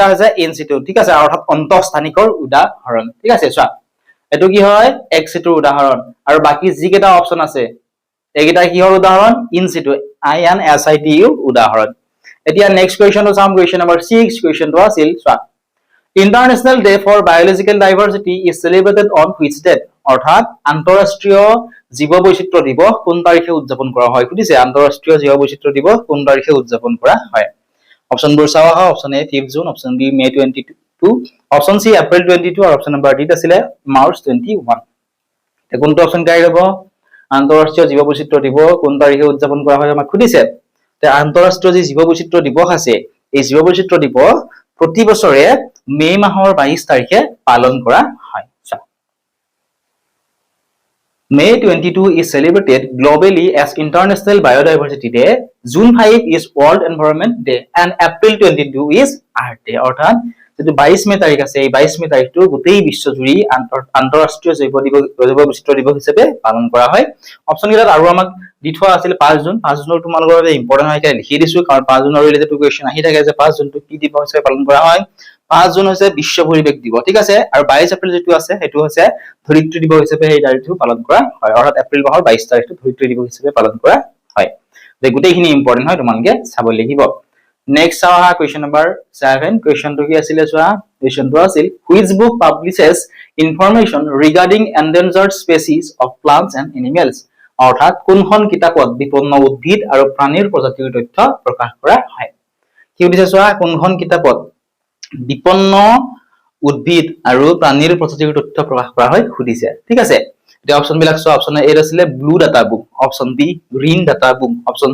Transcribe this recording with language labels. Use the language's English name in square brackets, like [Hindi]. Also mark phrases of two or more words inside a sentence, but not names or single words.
[Assamese] হৈছে [Latin] in situ [Assamese] ঠিক আছে অৰ্থাৎ অন্তঃস্থানিকৰ উদাহৰণ ঠিক আছে চোৱা এটো কি হয় [Latin] ex situ [Assamese] উদাহৰণ আৰু বাকি যিকেটা অপচন আছে এইকেটা কিহৰ উদাহৰণ in situ INSITU উদাহৰণ এতিয়া নেক্সট কোৱেশ্চনটো চাম [English] question number 6 [Assamese] কোৱেশ্চনটো আছিল চোৱা [English] International Day for Biological Diversity is celebrated on which date [Assamese] অৰ্থাৎ আন্তঃৰাষ্ট্ৰীয় জীৱ বৈচিত্ৰ্য দিৱস কোন তাৰিখে উদযাপন কৰা হয় বুজিছে আন্তঃৰাষ্ট্ৰীয় জীৱ বৈচিত্ৰ্য দিৱস কোন তাৰিখে উদযাপন কৰা হয় অপচনবোৰ চাওয়া হয় [English] option A 5 June option B May 22 option C April 22 [Assamese] আৰু [English] option number D [Assamese] আছিল [English] March 21 [Assamese] তে কোনটো [English] option correct [Assamese] হ'ব আন্তঃৰাষ্ট্ৰীয় জীৱ বৈচিত্ৰ্য দিৱস কোন তাৰিখে উদযাপন কৰা হয় আমাক সুধিছে তে আন্তঃৰাষ্ট্ৰীয় জীৱ বৈচিত্ৰ্য দিৱস আছে এই জীৱ বৈচিত্ৰ্য দিৱস প্ৰতি বছৰে মে মাহৰ 22 তাৰিখে পালন কৰা হয় [English] May 22 is celebrated globally as International Biodiversity Day, June 5 is World Environment Day and April 22 is Earth Day [Assamese] অৰ্থাৎ যেটো 22 মে তাৰিখ আছে এই 22 মে তাৰিখটো গোটেই বিশ্বজুৰি আন্তঃৰাষ্ট্ৰীয় জৈৱ বৈচিত্ৰ্য দিৱস হিচাপে পালন কৰা হয় অপচন গিলাত আৰু আমাক দি থোৱা আছিল 5 জুন 5 জুনৰ তোমালোকৰ বাবে ইম্পৰ্টেন্ট হয় লিখি দিছো কাৰণ 5 জুনৰ [English] related question [Assamese] আহি থাকে যে 5 জুনটো কি দিৱস হিচাপে পালন কৰা হয় 5 জুন হৈছে বিশ্ব পৰিৱেশ দিৱস ঠিক আছে আৰু 22 এপ্ৰিল যেটো আছে হেতু হৈছে ধৰিত্ৰী দিৱস হিচাপে এই তাৰিখটো পালন কৰা হয় অৰ্থাৎ এপ্ৰিল মাহৰ 22 তাৰিখটো ধৰিত্ৰী দিৱস হিচাপে পালন কৰা হয় যে গোটেইখিনি ইম্পৰ্টেন্ট হয় তোমালোকে চাব লাগিব নেক্সট চাওয়া [English] question number 7 [Assamese] কোৱেশ্চনটো কি আছিল চোৱা কোৱেশ্চনটো আছিল [English] which book publishes information regarding endangered species of plants and animals [Assamese] অৰ্থাৎ কোনখন কিতাপত বিপন্ন উদ্ভিদ আৰু প্ৰাণীৰ প্ৰজাতিৰ তথ্য প্ৰকাশ কৰা হয় কি উদ্দেশ্য চোৱা কোনখন কিতাপত বিপন্ন উদ্ভিদ আৰু প্ৰাণীৰ প্ৰজাতিৰ তথ্য প্ৰকাশ কৰা হয় সুধিছে ঠিক আছে এটা অপচন বিলাক চোৱা [English] option A [Assamese] আছিল [English] blue data book option B green data book option